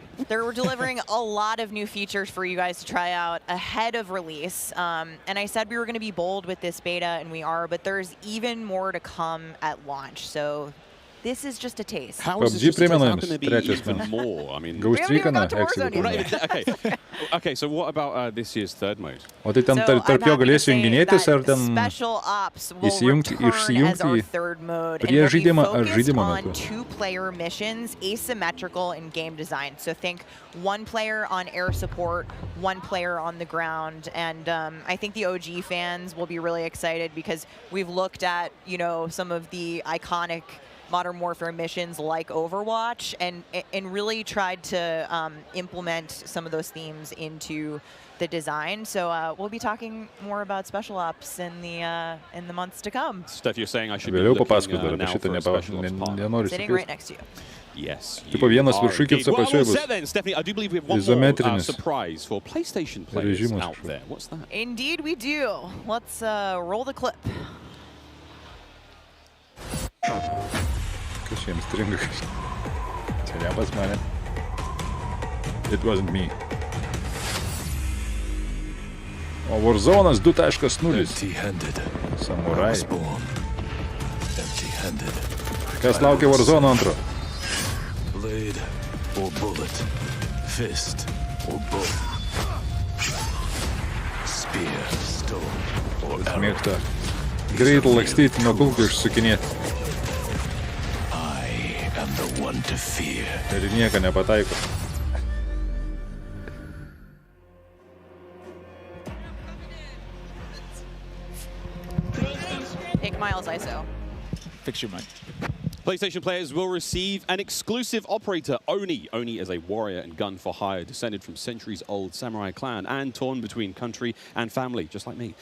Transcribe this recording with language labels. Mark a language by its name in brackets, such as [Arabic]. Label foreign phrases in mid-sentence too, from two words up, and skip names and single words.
[English] We're delivering a lot of new features for you guys to try out ahead of release. And I said we were going to be bold with this beta, and we are, but there's even more to come at launch. So So this is just a taste. How is this just how can there be even more? I mean, okay, so what about this year's third mode? [Lithuanian] O tai ten tarp jo galėsiu junginėtis ar ten [English] Special Ops will [Lithuanian] išsijungti [English] as our third mode, and [Lithuanian] prieš žaidimą ar [English] focused [Lithuanian] žaidimo [English] on [Lithuanian] metu? [English] two-player missions, asymmetrical in game design. So think one player on air support, one player on the ground, and I think the OG fans will be really excited because we've looked at, you know, some of the iconic Modern Warfare missions like Overwatch and really tried to implement some of those themes into the design. So we'll be talking more about Special Ops in the months to come. Steph, you're saying I should be looking now for a Special Ops part. Sitting right next to you. Yes. [Lithuanian] Tipo vienas viršuikis apačioje bus. [English] Then, Stephanie, I do believe we have one more surprise for PlayStation players out there. What's that? Indeed we do. Let's roll the clip. [Lithuanian] Kas čia jiems stringa? Čia ne pas mane. [English] It wasn't me. [Lithuanian] O Warzone'as 2.0. [English] Samurai. [Lithuanian] Kas laukia Warzone antro? [English] Blade or bullet, fist or bow, spear, stone or arrow. [Lithuanian] Mėgta greitai lakstyti, nuo kulkų išsukinėti. Ir nieko nepataiko. [English] Take Miles ISO. Fix your mic. PlayStation players will receive an exclusive operator, Oni. Oni is a warrior and gun for hire, descended from centuries-old samurai clan and torn between country and family, just like me.